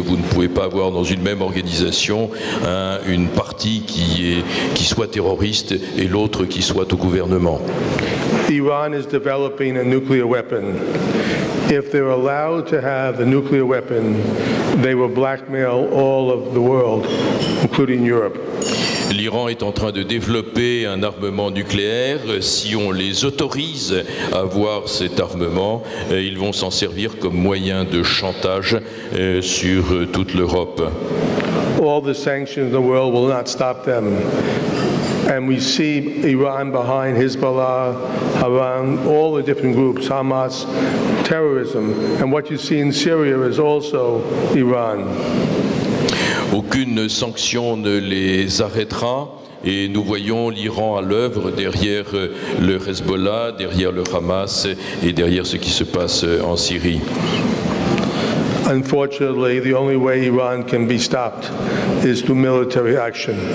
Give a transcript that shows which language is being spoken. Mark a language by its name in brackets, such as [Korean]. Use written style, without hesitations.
[French] Vous ne pouvez pas avoir dans une même organisation une partie qui soit terroriste et l'autre qui soit au gouvernement. [English] Iran is developing a nuclear weapon. If they're allowed to have the nuclear weapon, they will blackmail all of the world, including Europe. [French] l'Iran est en train de développer un armement nucléaire. Si on les autorise à avoir cet armement, ils vont s'en servir comme moyen de chantage sur toute l'Europe. [English] All the sanctions in the world will not stop them. And we see Iran behind Hezbollah, around all the different groups, Hamas, terrorism. And what you see in Syria is also Iran. [French] Aucune sanction ne les arrêtera. Et nous voyons l'Iran à l'œuvre derrière le Hezbollah, derrière le Hamas et derrière ce qui se passe en Syrie. [English] Unfortunately, the only way Iran can be stopped is through military action.